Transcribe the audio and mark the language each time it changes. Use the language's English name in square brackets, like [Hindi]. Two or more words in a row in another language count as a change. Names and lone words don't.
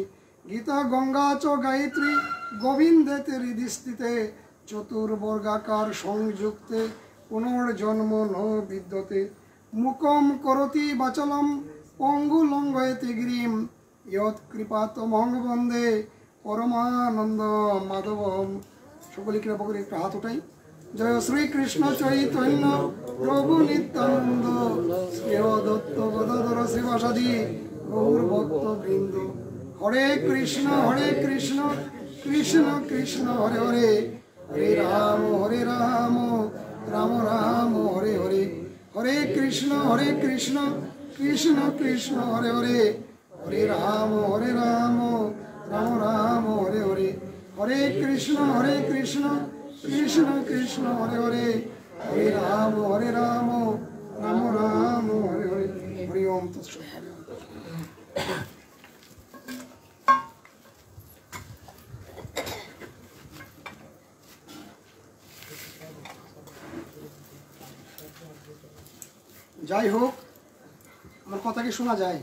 [Sanskrit] गीता गंगा च गायत्री गोविंदेते हृदि स्थिते चतुर्वर्गाकार संयुक्ते पुनर्जन्म न विद्यते। मुखं करोति वाचालं पंगुलंघयते गिरिं यत्कृपातमहं वन्दे परमानंद माधवम। [Bangla] সকলে কৃপা করে একটা হাত উঠাই। জয় শ্রী কৃষ্ণ চৈতন্য প্রভু নিত্যানন্দ শ্রী অদ্বৈত গদাধর শিবাসাদি গৌর ভক্ত বৃন্দ। [Sanskrit] হরে কৃষ্ণ কৃষ্ণ কৃষ্ণ হরে হরে हरे राम राम राम हरे हरे। हरे कृष्ण कृष्ण कृष्ण हरे हरे हरे राम राम राम हरे हरे। हरे कृष्ण कृष्ण कृष्ण हरे हरे हरे राम राम राम हरे हरे। हरि ओम तत्सत्। [Bangla] যাই হোক আমার কথা কি শোনা যায়?